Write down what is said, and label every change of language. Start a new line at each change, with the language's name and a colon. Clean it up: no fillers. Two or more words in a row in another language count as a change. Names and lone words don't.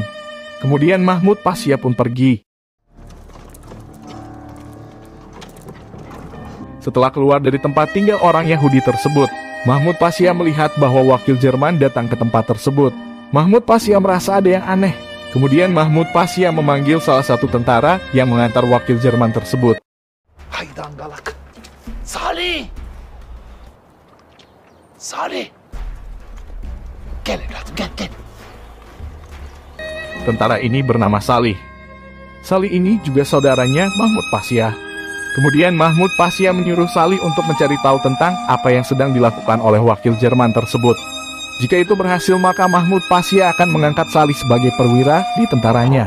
Indonesian: Kemudian Mahmud Pasya pun pergi. Setelah keluar dari tempat tinggal orang Yahudi tersebut, Mahmud Pasya melihat bahwa wakil Jerman datang ke tempat tersebut. Mahmud Pasya merasa ada yang aneh. Kemudian Mahmud Pasya memanggil salah satu tentara yang mengantar wakil Jerman tersebut.
Turkish: Hay dangalak. Salih! Salih! Gel evladım, gel.
Indonesian: Tentara ini bernama Salih. Salih ini juga saudaranya Mahmud Pasya. Kemudian Mahmud Pasya menyuruh Salih untuk mencari tahu tentang apa yang sedang dilakukan oleh wakil Jerman tersebut. Jika itu berhasil, maka Mahmud Pasya akan mengangkat Salih sebagai perwira di tentaranya.